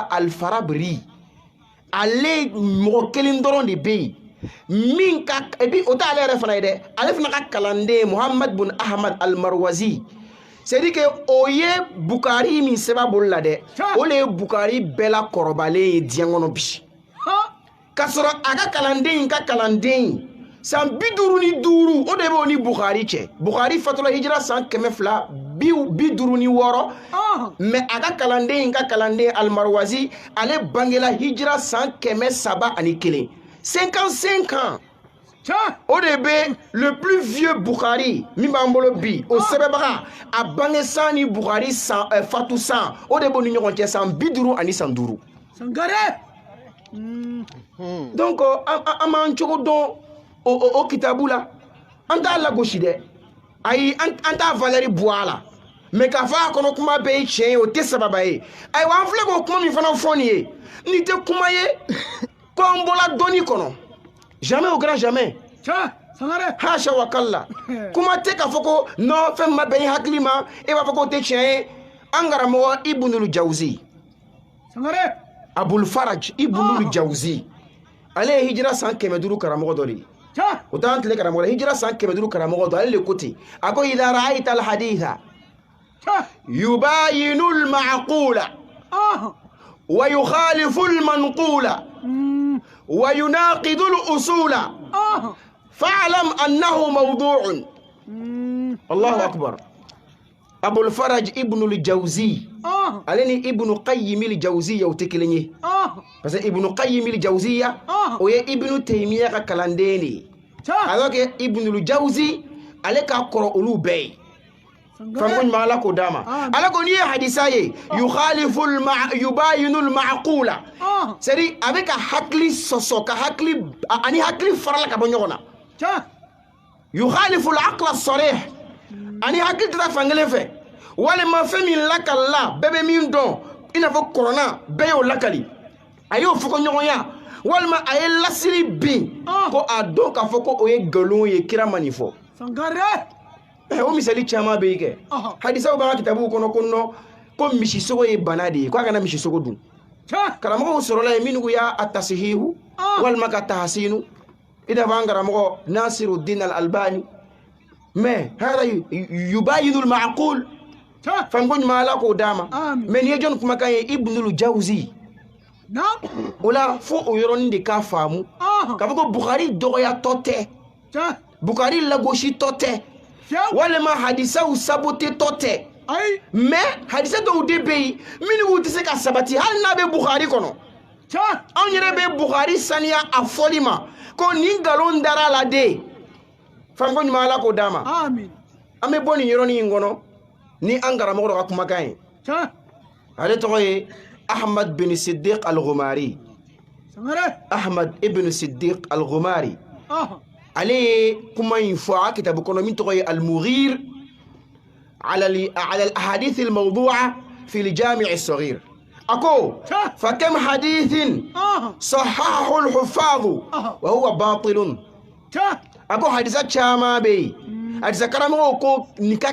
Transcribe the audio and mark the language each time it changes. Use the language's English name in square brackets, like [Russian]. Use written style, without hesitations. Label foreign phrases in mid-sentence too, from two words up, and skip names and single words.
[Bambara] al-farabri ale mɔgɔ kelen dɔrɔn de bɛ yen min ka ebi o t'ale yɛrɛ fana ye dɛ ale fana ka kalanden muhamad bun ahmad al-marwazi [French] c'est-à-dire que [Bambara] o ye bukari min sɛbɛn bolo la dɛ o le ye bukari bɛɛ la kɔrɔbalen ye diɲɛ kɔnɔ bi k'a sɔrɔ a ka kalanden in ka kalanden san 55 o de b'o ni bukari cɛ bukari fatula hijira san 256 mais a ka kalanden in ka kalanden al-marwazi ale bangela hijira san 301 55 ans o de bɛ [French] le plus vieux [Bambara] Bukhari min b'an bolo bi o sɛbɛnbaga a bange san ni Bukhari san fatu san o de b'o ni ɲɔgɔn cɛ san 50 ani san 5 sangare donc an m'an cogo dɔn o kitabu la an t'a lagosi dɛ ayi an t'a valeur bɔ a la mais k'a fɔ a kɔnɔ kuma bɛɛ ye tiɲɛ ye o tɛ sababa ye ayiwa an filɛ k'o kuma min fana fɔ nin ye nin tɛ kuma ye ko an bɔla dɔnni kɔnɔ [French] jamais au grand jamais [Arabic] حاشا و كلا [Bambara] kuma tɛ k'a fɔ ko non fɛn ma bɛn i hakili ma e b'a fɔ k'o tɛ tiɲɛ ye an karamɔgɔ ibnul jawzi abul faraj ibnul jawzi ale ye hijira san 500 karamɔgɔ dɔ de ye o t'an tile karamɔgɔ la hijira san 500 karamɔgɔ dɔ ale le ko ten a ko [Arabic] إذا رأيت الحديث يباين المعقول و يخالف المنقول و يناقض الأصول فاعلم أنه موضوع الله أكبر [Bambara] abul faraj ibnul jawzi ale ni ibnu qayyim al jawziyya o tɛ kelen ye parce que ibnu qayyim al jawziyya o ye ibnu taymiya ka kalanden de alors que ibnul jawzi ale ka kɔrɔ olu bɛɛ ye fanko ɲuman ala k'o d'a ma ala ko n'i ye hadisa ye [Arabic] يباين المعقول [French] c'est-à-dire [Bambara] a bɛ ka hakili sɔsɔ ka hakili ani hakili farala ka bɔ ɲɔgɔn na [Arabic] يخالف العقل الصريح [Bambara] ani hakili tɛ taa fan kelen fɛ walima fɛn min lakalila bɛɛ bɛ min dɔn i n'a fɔ kɔrɔna bɛɛ y'o lakali a y'o fɔ ko ɲɔgɔnya walima a ye lasiri bin ko a dɔn k'a fɔ ko o ye nkalon ye kira ma nin fɔ o misali caman bɛ yen kɛ hadisaw b'an ka kitabuw kɔnɔ ko nɔ ko misisogo ye bana de ye ko a kana misisogo dun karamɔgɔw sɔrɔla yen minnu y'a tasihihu walima ka tahasinu i n'a fɔ an karamɔgɔ nasiruddin al-albani mais [Arabic] هذا يباين المعقول [Bambara] fanko ɲuman ala k'o d'a ma mais nin ye jɔnni kumakan ye ibnul jawzi o la fo o yɔrɔnin de k'a faamu k'a fɔ ko bukari dɔgɔyatɔ tɛ bukari lagositɔ tɛ walima hadisaw sabotetɔ tɛ mais hadisa dɔw de bɛ yen minnu tɛ se ka sabati hali n'a bɛ bukari kɔnɔ anw yɛrɛ bɛ bukari saniya a fɔli ma ko nin nkalon dara la de fanko ɲuman ala k'o d'a ma an bɛ bɔ nin yɔrɔnin in kɔnɔ ni an karamɔgɔ dɔ ka kumakan ye ale tɔgɔ ye ahmad bin siddiq al-ghumari ahmad ibn siddiq al-ghumari ale ye kuma in fɔ a kitabu kɔnɔ min tɔgɔ ye al-mughir ala al-ahadith al-mawdu'a fi al-jami' as-saghir ako [Arabic] فكم حديث صححه الحفاظ وهو باطل [Bambara] ako hadisa caman bɛ yen hadisa karamɔgɔw ko nin ka